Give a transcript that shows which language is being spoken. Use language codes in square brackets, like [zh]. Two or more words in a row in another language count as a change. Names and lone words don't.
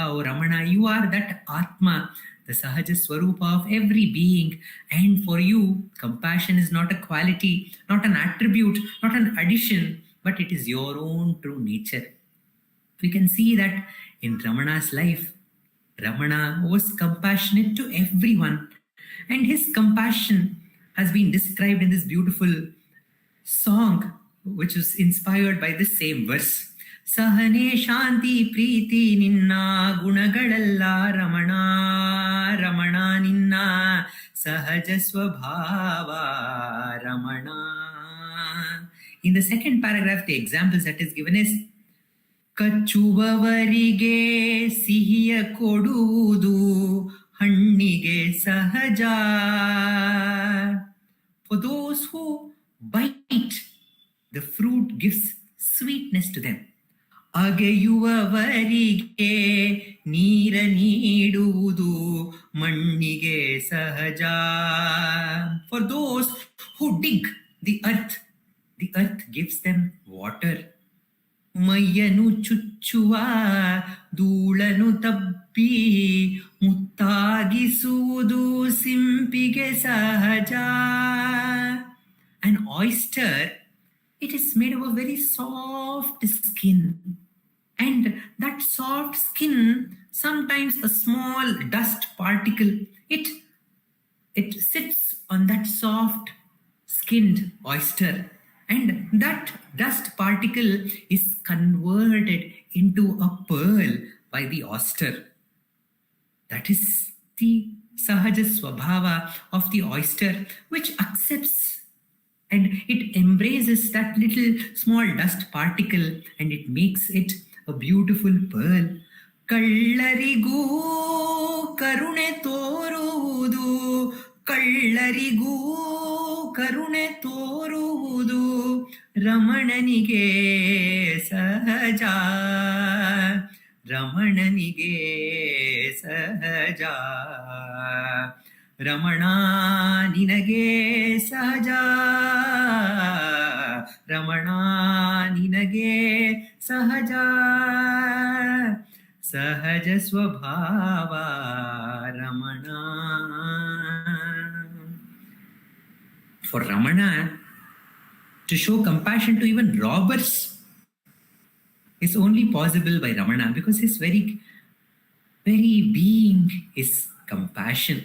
[en] O Ramana, you are that Atma, the [kn] ಸಹಜ ಸ್ವರೂಪ [en] of every being, and for you, compassion is not a quality, not an attribute, not an addition, but it is your own true nature. We can see that in Ramana's life, Ramana was compassionate to everyone, and his compassion has been described in this beautiful song, which is inspired by this same verse. [kn] ಸಹನೆ ಶಾಂತಿ ಪ್ರೀತಿ ನಿನ್ನ ಗುಣಗಳಲ್ಲ ರಮಣ ರಮಣ ನಿನ್ನ ಸಹಜ ಸ್ವಭಾವ ರಮಣ. [en] In the second paragraph, the examples that is given is [kn] ಕಚ್ಚುವವರಿಗೆ ಸಿಹಿಯ ಕೊಡುವುದು ಹಣ್ಣಿಗೆ ಸಹಜ. [en] For those who bite, the fruit gives sweetness to them. [kn] ಅಗೆಯುವವರಿಗೆ ನೀರ ನೀಡುವುದು ಮಣ್ಣಿಗೆ ಸಹಜ. [en] For those who dig the earth gives them water. [kn] ಮೈಯನು ಚುಚ್ಚುವ ಧೂಳನು ತಪ್ಪಿ ಮುತ್ತಾಗಿಸುವುದು ಸಿಂಪಿಗೆ ಸಹಜ. [en] An oyster, it is made of a very soft skin, and that soft skin, sometimes a small dust particle, it sits on that soft skinned oyster, and that dust particle is converted into a pearl by the oyster. That is the [kn] ಸಹಜ ಸ್ವಭಾವ [en] of the oyster, which accepts and it embraces that little small dust particle and it makes it a beautiful pearl. [kn] ಕಳ್ಳರಿಗೂ ಕರುಣೆ ತೋರುವುದು, ಕಳ್ಳರಿಗೂ ಕರುಣೆ ತೋರುವುದು ರಮಣನಿಗೆ ಸಹಜ, ರಮಣನಿಗೆ ಸಹಜ. ರಮಣ ನಿನಗೆ ಸಹಜ, ರಮಣ ನಿನಗೆ ಸಹಜ, ಸಹಜ ಸ್ವಭಾವ ರಮಣ. [en] For Ramana to show compassion to even robbers is only possible by Ramana, because his very being is compassion.